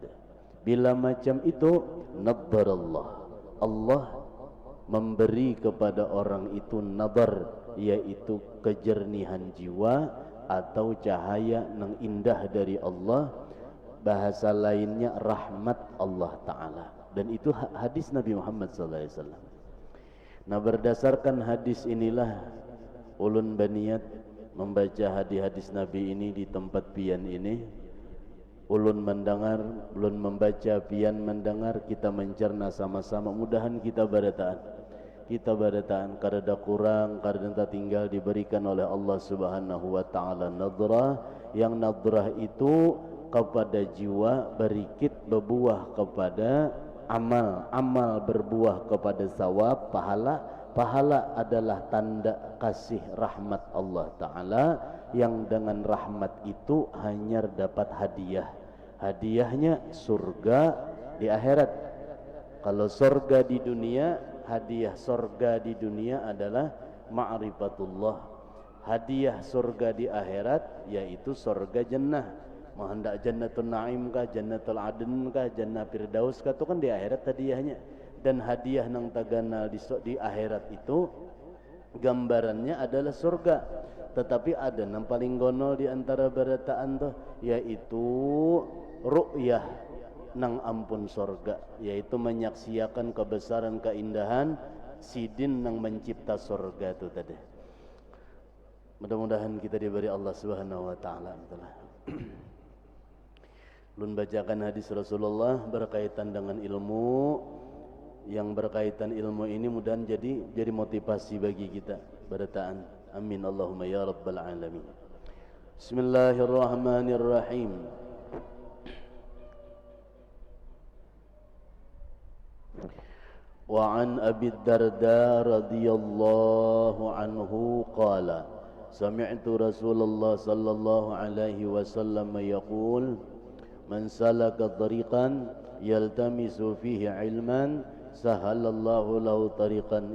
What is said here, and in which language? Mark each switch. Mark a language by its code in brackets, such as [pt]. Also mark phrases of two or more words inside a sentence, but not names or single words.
[id] Bila macam itu, nadharallah, Allah memberi kepada orang itu nadar, yaitu kejernihan jiwa atau cahaya yang indah dari Allah. Bahasa lainnya rahmat Allah Ta'ala. Dan itu hadis Nabi Muhammad SAW. Nah, berdasarkan hadis inilah ulun baniat membaca hadis-hadis Nabi ini di tempat pian ini. Ulun mendengar, ulun membaca, pian mendengar, kita mencerna sama-sama. Mudahan kita barataan karena kurang, karena tinggal diberikan oleh Allah [ar] سبحانه وتعالى [id] nadrah, yang nadrah itu kepada jiwa berikit berbuah kepada amal, amal berbuah kepada sawab, pahala. Pahala adalah tanda kasih rahmat Allah Ta'ala, yang dengan rahmat itu hanya dapat hadiah. Hadiahnya surga di akhirat. Kalau sorga di dunia, hadiah sorga di dunia adalah ma'rifatullah. Hadiah sorga di akhirat yaitu sorga jannah. Mau hendak jannatul na'im kah, jannatul adn kah, jannah firdaus kah, itu kan di akhirat hadiahnya. Dan hadiah [bjn] nang taganal [id] di akhirat itu gambarannya adalah surga. Tetapi ada yang paling gonol di antara barataan tuh, yaitu ru'yah nang ampun surga, yaitu menyaksikan kebesaran keindahan sidin nang mencipta surga itu tadi. Mudah-mudahan kita diberi Allah [ar] سبحانه وتعالى. [id] Lun bacakan hadis Rasulullah berkaitan dengan ilmu. Yang berkaitan ilmu ini mudah jadi motivasi bagi kita barataan. [ar] آمين اللهم يا رب العالمين. بسم الله الرحمن الرحيم. وعن أبي الدرداء رضي الله عنه قال سمعت رسول الله صلى الله عليه وسلم يقول من سلك طريقا يلتمس فيه علما سهل الله له طريقا